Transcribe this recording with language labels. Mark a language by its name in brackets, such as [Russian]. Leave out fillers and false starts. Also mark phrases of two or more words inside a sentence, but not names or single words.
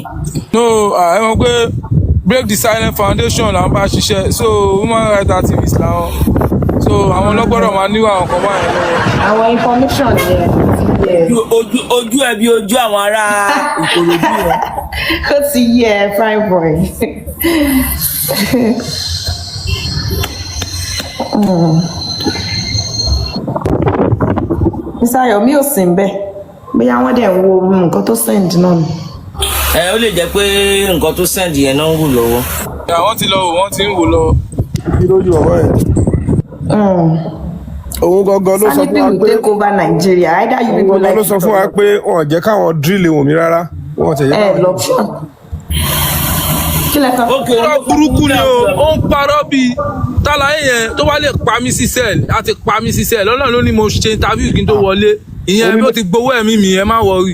[Yoruba] No, ẹ mọ̀ pé Break the Silent Foundation làwọn bá ṣiṣẹ́ so [English] human rights activists [Yoruba] làwọn so àwọn ọlọ́gbọ́dọ̀ máa níwọ̀ àwọn kan báyìí lọ́wọ́. Àwọn information yẹn. Ojú ẹ bí ojú àwọn ará Ìkòròdú yẹn. Ó ti yẹ [English] fine boy. [Yoruba] Mr. Yomi ò sí ń bẹ̀ bóyá wọ́n dẹ̀ ń wo nǹkan tó send náà ni. Ó lè jẹ́ pé nǹkan tó send yẹn náà ń wù lọ́wọ́. Wọ́n ti lọ wò wọ́n ti ń wò lọ. Kí lójú ọ̀rọ̀ ẹ̀? Òun gangan ló sọ fún wa pé [English] take over Nigeria. Either you people like. [Yoruba] Òun ló sọ fún wa pé wọn ò jẹ́ káwọn drill Wùnmí rárá. Wọ́n ti yẹ káwọn. Ṣé irọ́ burúkú ni ó ń parọ́ bíi tálàyé yẹn tó wá lè pa mí sí sẹ́ẹ̀lì àti pa mí sí sẹ́ẹ̀lì Ọlọ́run ló ní mo ṣe interview kí n tó wọlé ìyẹn bí ó ti gbowó ẹ̀mí mi ẹ má wọrí.